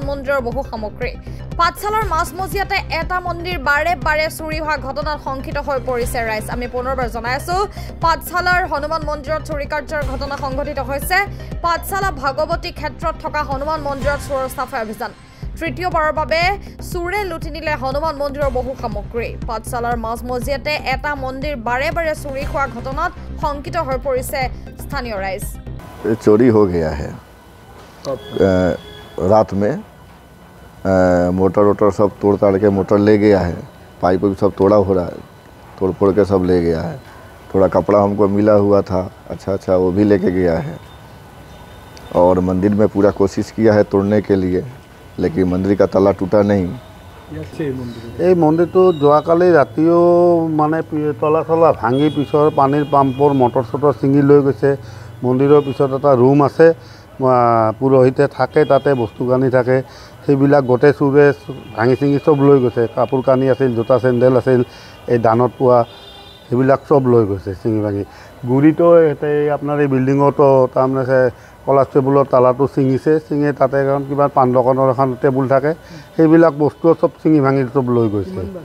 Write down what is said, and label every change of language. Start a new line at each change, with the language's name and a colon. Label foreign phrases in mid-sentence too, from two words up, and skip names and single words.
Assamese: মন্দিৰৰ বহু সামগ্ৰী পাঠশালাৰ মাছমজিয়াতে এটা মন্দিৰ বাৰে বাৰে চুৰি হোৱা ঘটনাত শংকিত হৈ পৰিছে ৰাইজ আমি পুনৰবাৰ জনাইছো পাঠশালাৰ হনুমান মন্দিৰত চুৰি কাৰ্যৰ ঘটনা সংঘটিত হৈছে পাঠশালা ভগৱতী ক্ষেত্ৰত থকা হনুমান মন্দিৰত চুৰৰ সাফাই অভিযান তৃতীয়বাৰৰ বাবে চুৰে লুটি নিলে হনুমান মন্দিৰৰ বহু সামগ্ৰী পাঠশালাৰ মাছমজিয়াতে এটা মন্দিৰ বাৰে বাৰে চুৰি হোৱা ঘটনাত শংকিত হৈ পৰিছে স্থানীয় ৰাইজ
Hindi: चोरी हो गया है रात में मोटर वोटर सब तोड़ ताड़ के मोटर ले गया है पाइप भी सब तोड़ा हो रहा है तोड़ फोड़ के सब ले गया है थोड़ा कपड़ा हमको मिला हुआ था अच्छा वो भी लेके गया है और मंदिर में पूरा कोशिश किया है तोड़ने के लिए लेकिन मंदिर का ताला टूटा नहीं
Assamese: এই মন্দিৰটো যোৱাকালি ৰাতিও মানে তলা চলা ভাঙি পিছৰ পানীৰ পাম্পৰ মটৰ চটৰ ছিঙি লৈ গৈছে মন্দিৰৰ পিছত এটা ৰুম আছে পুৰোহিতে থাকে তাতে বস্তু কানি থাকে সেইবিলাক গোটেই চুৰে ভাঙি ছিঙি চব লৈ গৈছে কাপোৰ কানি আছিল জোতা চেণ্ডেল আছিল এই দানত পোৱা সেইবিলাক চব লৈ গৈছে ছিঙি ভাঙি গুৰিটো আপোনাৰ এই বিল্ডিঙতো তাৰমানে কলাছ টেবুলৰ তালাটো ছিঙিছে ছিঙি তাতে এখন কিবা পাণ দোকানৰ এখন টেবুল থাকে সেইবিলাক বস্তু চব ছিঙি ভাঙি চব লৈ গৈছে